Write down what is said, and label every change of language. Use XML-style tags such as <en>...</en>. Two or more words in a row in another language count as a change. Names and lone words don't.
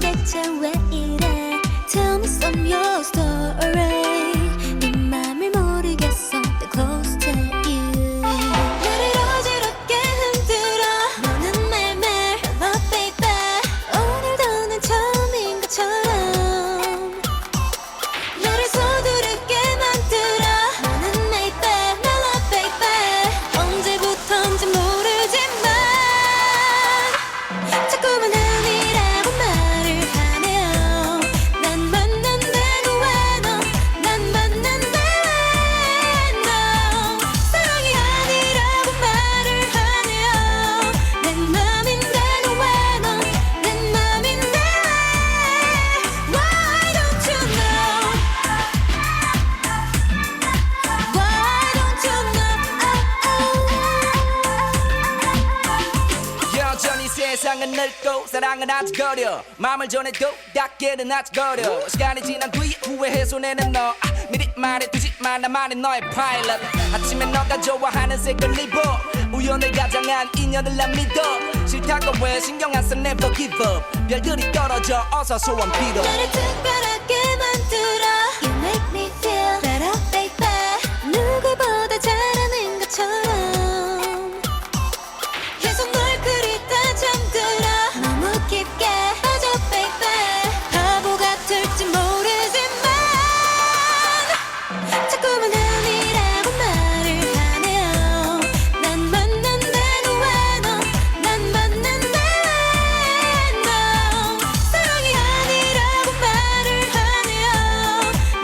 <ko>대체 왜 이래</ko> <en>Tell me some your story</en> <ko>네 맘을 모르겠어</ko> <en>But close to you</en> <ko>나를 어지럽게 흔들어 너는 매일매일</ko> <en>Hello baby</en> <ko>오늘도 난 처음인 것처럼 나를 서두르게 만들어 너는</ko> <en>maybe my love baby</en> <ko>언제부턴지 모르지만 자꾸만 아니라고 말을 하네요 난 만난다고 난 만난다 너 사랑이 아니라고 말을 하네요 내 맘인데도 내 맘인데</ko> <en>Why don't you know Why don't you know</en> <ko>여전히 세상은 늙고 사랑은 아직 어려 마음을 전해도 닿기는 아직 어려 시간이 지난 뒤에 후회해 손에는 너 미리 말해두지 마 나만의 너의 파일럿 아침에 너가 좋아하는 색을 입어 우연을 가장한 인연을 난 믿어 싫다고 왜 신경 안 써</ko> <en>never give up</en> <ko>별들이 떨어져 어서 소원 빌어 나를 특별하게 만들어</ko> <en>You make me feel better baby</en> <ko>누구보다 잘하는 것처럼 계속 널 그리다 잠들어 너무 깊게 빠져 baby 바보 같을지 모르지만 자꾸만 아니라고 말을 하네요 난 만난다고 난 만난다 너 사랑이 아니라고 말을 하네요</ko>